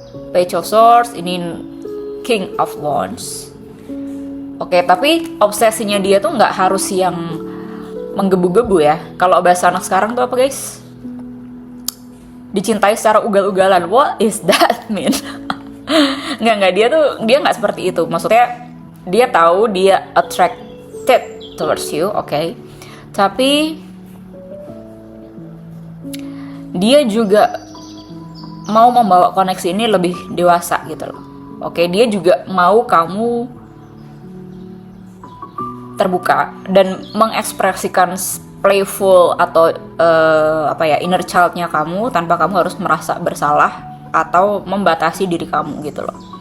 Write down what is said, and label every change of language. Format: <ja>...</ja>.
<id>Page of Swords, ini King of Wands. Oke, tapi obsesinya dia tuh nggak harus yang menggebu-gebu ya. Kalau bahasa anak sekarang tuh apa guys? Dicintai secara ugal-ugalan.</id> <en>What is that mean?</en> <id>Nggak, dia nggak seperti itu. Maksudnya dia tahu dia</id> <en>attracted towards you,</en> <id>oke. Tapi dia juga mau membawa koneksi ini lebih dewasa gitu loh. Oke, dia juga mau kamu terbuka dan mengekspresikan playful atau</id> <en>inner child-</en> <id>nya kamu tanpa kamu harus merasa bersalah atau membatasi diri kamu gitu loh.</id>